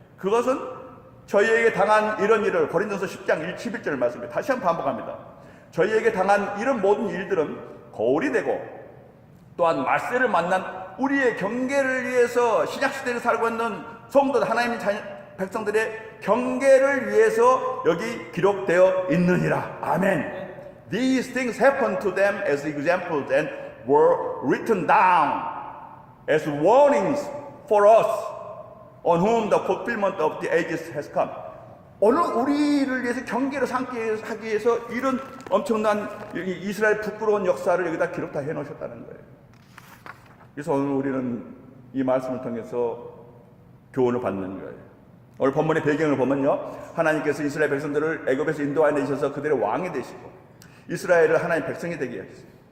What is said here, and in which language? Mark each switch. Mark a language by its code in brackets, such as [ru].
[ko] 그것은 저희에게 당한 이런 일을 고린도서 10장 11절 말씀에 다시 한번 반복합니다. 저희에게 당한 이런 모든 일들은 거울이 되고 또한 말세를 만난 우리의 경계를 위해서 신약시대를 살고 있는 성도들 하나님의 백성들의 경계를 위해서 여기 기록되어 있느니라. 아멘. [en] These things happened to them as examples and were written down as warnings for us on whom the fulfillment of the ages has come. [ko] 오늘 우리를 위해서 경계를 삼게 하기 위해서 이런 엄청난 이스라엘 부끄러운 역사를 여기다 기록 다 해놓으셨다는 거예요. 그래서 오늘 우리는 이 말씀을 통해서 교훈을 받는 거예요. 오늘 본문의 배경을 보면요, 하나님께서 이스라엘 백성들을 애굽에서 인도하여 내셔서 그들의 왕이 되시고 이스라엘을 하나님의 백성이 되게 하셨어요.